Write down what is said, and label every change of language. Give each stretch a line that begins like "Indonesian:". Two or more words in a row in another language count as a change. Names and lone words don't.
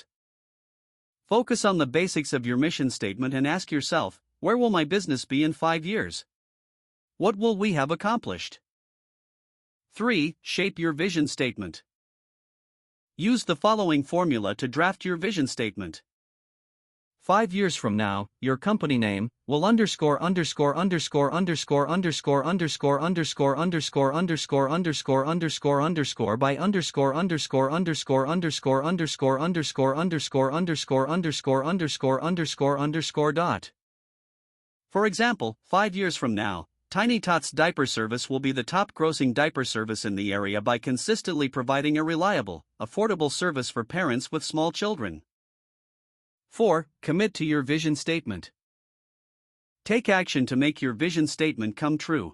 English: Focus on the basics of your mission statement and ask yourself, where will my business be in 5 years? What will we have accomplished? 3. Shape your vision statement. Use the following formula to draft your vision statement. 5 years from now, your company name will underscore underscore underscore underscore underscore underscore underscore underscore underscore underscore underscore underscore by underscore underscore underscore underscore underscore underscore underscore underscore underscore underscore underscore underscore dot. For example, 5 years from now, Tiny Tots Diaper Service will be the top grossing diaper service in the area by consistently providing a reliable, affordable service for parents with small children. 4. Commit to your vision statement. Take action to make your vision statement come true.